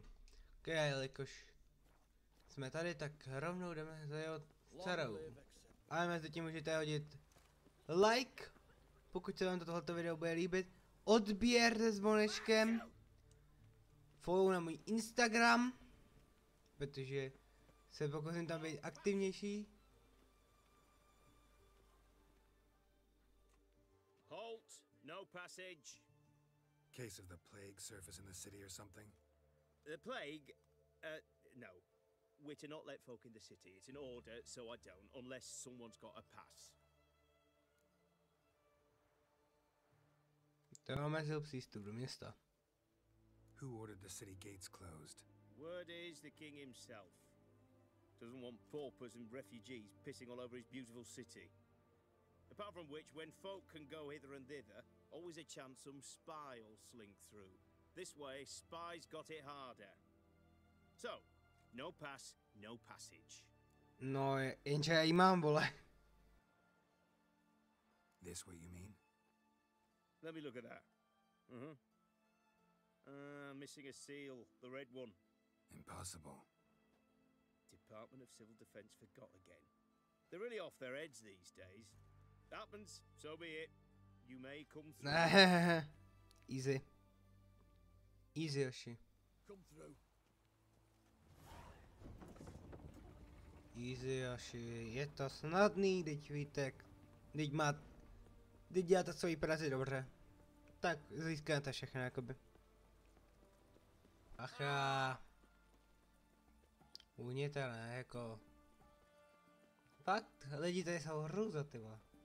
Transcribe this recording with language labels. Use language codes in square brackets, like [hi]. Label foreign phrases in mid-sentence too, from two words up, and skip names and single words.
[cs] A jelikož jsme tady, tak rovnou jdeme za jeho dcerou. A mezi tím můžete hodit like, pokud se vám tohoto video bude líbit, odběr se zvonečkem, follow na můj Instagram, protože se pokusím tam být aktivnější. [en] Halt! No passage. Case of the plague surface in the city or something? The plague? No. We're to not let folk in the city. It's an order, so I don't, unless someone's got a pass. [cs] To omezil přístup do města. [en] Who ordered the city gates closed? Word is the king himself. Doesn't want paupers and refugees pissing all over his beautiful city. Apart from which, when folk can go hither and thither, always a chance some spy'll slink through. This way, spies got it harder. So, no pass, no passage. [cs] No, jenže já jí mám, vole. [en] This what you mean? Let me look at that. Missing a seal, the red one. Impossible. Department of Civil Defense forgot again. They're really off their heads these days. Happens, so be it. You may come through. Easy. Easy, Yoshi. Come through. Easy, Yoshi. [cs] Je to snadný, teď víte, teď děláte svoji práci dobře. Tak získáte všechno, jakoby. Acha. Unětelné, jako. Fakt, lidi tady jsou hrůza, ty vole.